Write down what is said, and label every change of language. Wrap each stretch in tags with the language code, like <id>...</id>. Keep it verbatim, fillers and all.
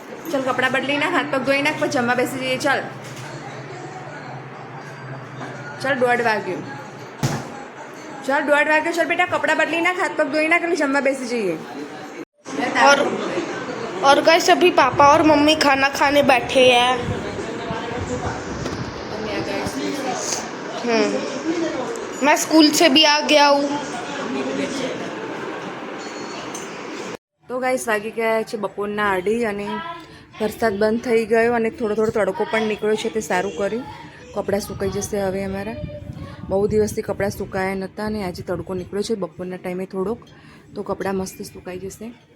<gu>ચલ કપડાં બદલી નાખ, હાથ પગ ધોઈ નાખ, પછી જમવા બેસી જઈએ. ચાલ ચાલ દોઢ વાગ્યું, ચાલ દોઢ વાગ્યો. ચાલ બેટા કપડાં બદલી નાખ, હાથ પગ ધોઈ નાખ, એટલે જમવા બેસી જઈએ.</gu> <hi>और और गाइस अभी पापा और मम्मी खाना खाने बैठे हैं। हम्म मैं स्कूल से भी आ गया हूँ।</hi> <gu>તો ગાઈસ વાગી ગયા છે બપોરના અઢી અને વરસાદ બંધ થઈ ગયો અને થોડો થોડો તડકો પણ નીકળ્યો છે. તે સારું કર્યું, કપડાં સુકાઈ જશે હવે અમારા. બહુ દિવસથી કપડાં સુકાયા નહોતા અને આજે તડકો નીકળ્યો છે બપોરના ટાઈમે થોડોક, તો કપડાં મસ્ત સુકાઈ જશે.</gu>